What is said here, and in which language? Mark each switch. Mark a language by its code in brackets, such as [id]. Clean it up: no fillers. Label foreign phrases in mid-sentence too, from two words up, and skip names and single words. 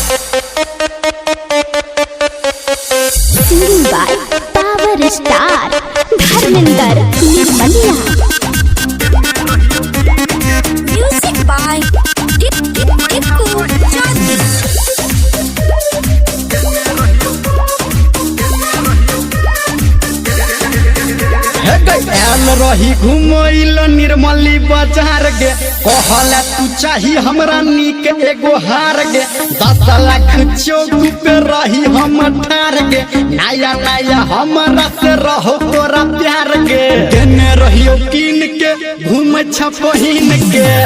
[en] Singing by Power Star Dharminder Nirmaliya. Music by Dipku Jyoti. [mai] आल रही घुमैल निर्मली बाजार गे कहला तू चाही हमरा नीक एगो हार गे 10 लाख चौक पे रही हम ठार गे नया नया हमरा से रहो तोरा प्यार गे देने रहियो कीन के घूम छपहिन के